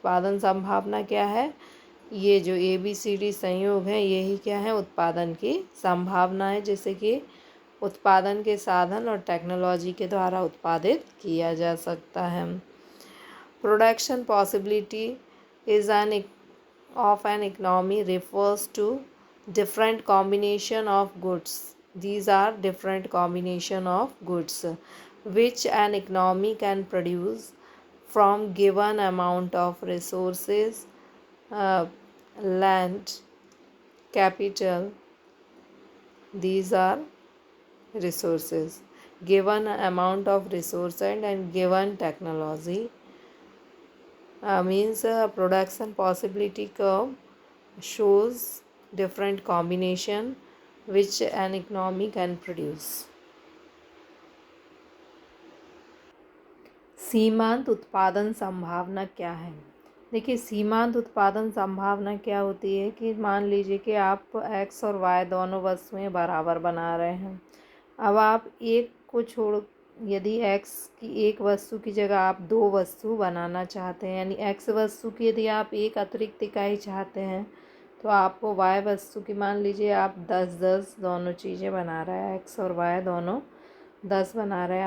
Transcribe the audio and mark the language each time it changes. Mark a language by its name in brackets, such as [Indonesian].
[Hindi] उत्पादन संभावना क्या है, ये जो ABCD संयोग है यही क्या है, उत्पादन की संभावना है जिसे कि उत्पादन के साधन और टेक्नोलॉजी के द्वारा उत्पादित किया जा सकता है। [English] Production possibility is an of an economy refers to different combination of goods. These are different combination of goods which an economy can produce from given amount of resources, uh, land, capital. These are resources, given amount of resource and given technology. Means production possibility curve shows different combination which an economy can produce. [Hindi] सीमांत उत्पादन संभावना क्या है? देखिए, सीमांत उत्पादन संभावना क्या होती है कि मान लीजिए कि आप एक्स और वाई दोनों वस्तुएं बराबर बना रहे हैं। अब आप एक को छोड़, यदि एक्स की एक वस्तु की जगह आप दो वस्तु बनाना चाहते हैं, यानी एक्स वस्तु की यदि आप एक अतिरिक्त इकाई चाहते हैं, तो आपको वाई वस्तु की, मान लीजिए आप 10-10 दोनों चीज़ें बना रहे हैं, एक्स और वाई दोनों 10 बना रहे हैं।